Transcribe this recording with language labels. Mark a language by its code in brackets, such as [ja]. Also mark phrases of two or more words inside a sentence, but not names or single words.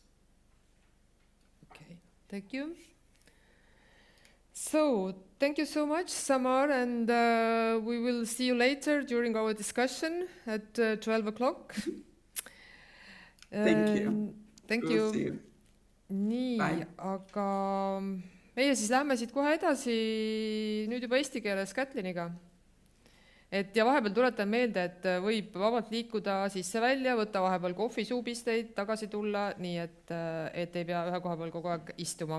[en] Okay, thank you. So, thank you so much, Samar, and we will see you later during our discussion at 12 o'clock. Thank you. Thank We'll you. see you. [et] Nii, Bye. aga meie siis lähme siit kohe edasi nüüd juba eesti keeles Kätliniga. Ja vahepeal tuletan meelde, et võib vabalt liikuda sisse-välja, võtta vahepeal kohvisuupisteid, tagasi tulla, nii et ei pea ühe koha peal kogu aeg istuma.